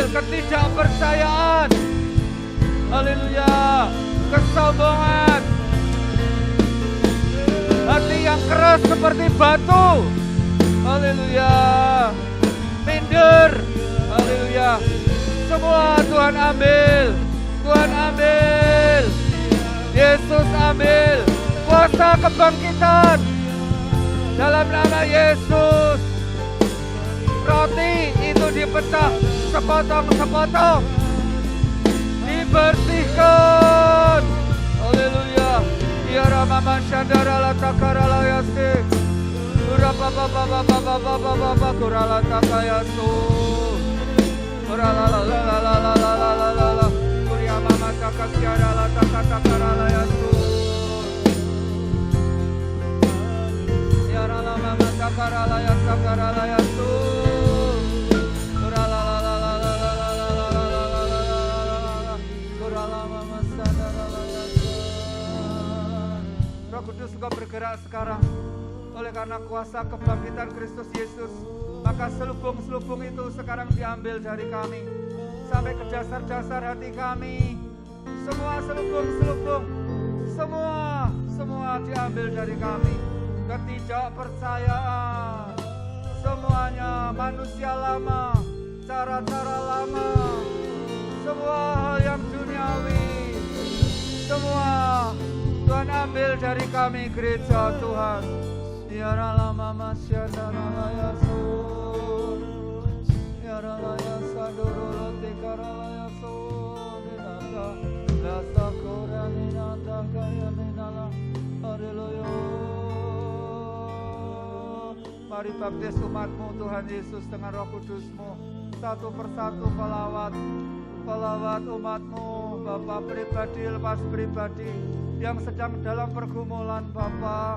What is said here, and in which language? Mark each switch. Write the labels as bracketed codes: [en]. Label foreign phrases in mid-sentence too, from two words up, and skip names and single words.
[id] Ketidakpercayaan, haleluya, kesombongan, hati yang keras seperti batu, haleluya, minder, haleluya, semua Tuhan ambil, Tuhan ambil, Yesus ambil kuasa kebangkitan dalam nama Yesus. roti itu dipecah sepotong-sepotong, dibersihkan. Haleluya. Ya Rama Shandara la takara la yasik. Urapa baba baba baba baba kurala takayasu. Kurala la la la la la la la la la. Kuria mama takasyara la takara la yasu. Ya Rama mama takara la yasakara la yasu. Kurala la la la la la la la la la la la. Kurala mama sandara la yasu. Roh Kudus Engkau bergerak sekarang. Oleh karena kuasa kebangkitan Kristus Yesus, maka selubung-selubung itu sekarang diambil dari kami sampai ke dasar-dasar hati kami. Semua selubung-selubung, semua diambil dari kami. Ketidakpercayaan, semuanya manusia lama, cara-cara lama, semua hal yang duniawi, semua Tuhan ambil dari kami gereja Tuhan. Ya Rama Masyadara la yasun. Ya Rama Yasadoro lote karala yasun. Nada rasa korani nada kaya menala. Haleluya. Mari baptis umatmu Tuhan Yesus dengan Roh Kudus-Mu. Satu persatu pelawat umatmu, Bapa pribadi lepas pribadi yang sedang dalam pergumulan Bapa.